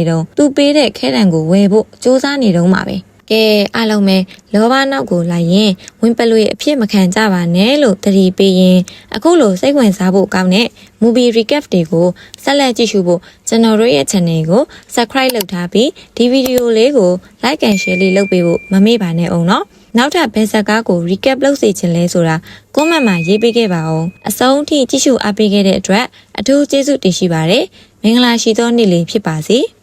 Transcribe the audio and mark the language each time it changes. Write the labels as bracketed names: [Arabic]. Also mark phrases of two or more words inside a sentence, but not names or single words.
[Burmese] တော့သူပေးတဲ့ခဲတံကိုဝယ်ဖို့စူးစမ်းနေတော့မှာပဲကဲအားလုံးပဲလောဘနောက်ကိုလိုက်ရင်ဝင် ပလွေအဖြစ်မခံကြပါနဲ့လို့တတိပေးရင်အခုလိုစိတ်ဝင်စားဖို့ကောင်းတဲ့ [English] movie recap [Burmese] တွေကိုဆက်လက်ကြည့်ရှုဖို့ကျွန်တော်တို့ရဲ့ channel ကို subscribe လုပ်ထားပြီးဒီဗီဒီယိုလေးကို [English] like and share [Burmese] လေးလုပ်ပေးဖို့မမေ့ပါနဲ့အောင်နော်နောက်ထပ်ဘယ်ဇာတ်ကားကို recap လုပ်စေချင်လဲဆိုတာ comment မှာရေးပေးခဲ့ပါအောင်အဆုံးထိကြည့်ရှုအားပေးခဲ့တဲ့အတွက်အထူးကျေးဇူးတင်ရှိပါတယ်မင်္ဂလာရှိသောနေ့လေးဖြစ်ပါစေ